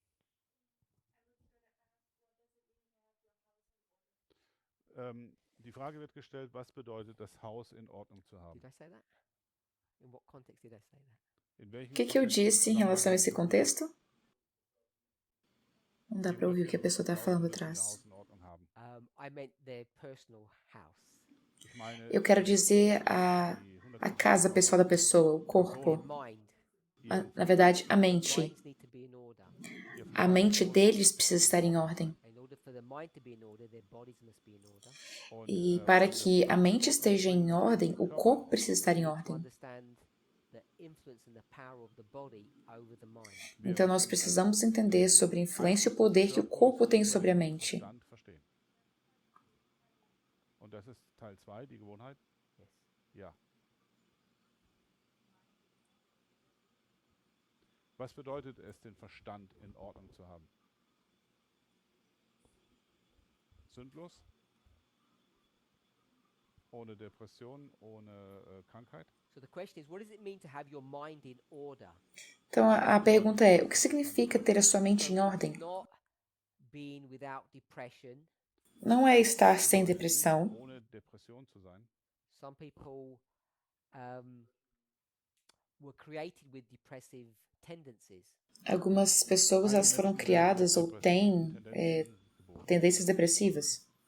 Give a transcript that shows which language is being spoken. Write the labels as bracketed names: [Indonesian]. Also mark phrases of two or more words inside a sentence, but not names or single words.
[German] Die Frage wird gestellt, was bedeutet das Haus in Ordnung zu haben? [English] Did I say that? In what context did I say that? [Portuguese] O que eu disse em relação a esse contexto? Não dá para ouvir o que a pessoa está falando atrás. [English] I meant their personal house. [Portuguese] Eu quero dizer a casa pessoal da pessoa, o corpo. Na verdade, a mente. A mente deles precisa estar em ordem. E para que a mente esteja em ordem, o corpo precisa estar em ordem. Então nós precisamos entender sobre a influência e o poder que o corpo tem sobre a mente. [German] Teil 2, die Gewohnheit? Ja. Was bedeutet es, den Verstand in Ordnung zu haben? Sündlos? Ohne Depression, ohne Krankheit? [Portuguese] Então a pergunta é, o que significa ter a sua mente em ordem? Não é estar sem depressão. Algumas pessoas elas foram criadas ou têm tendências depressivas.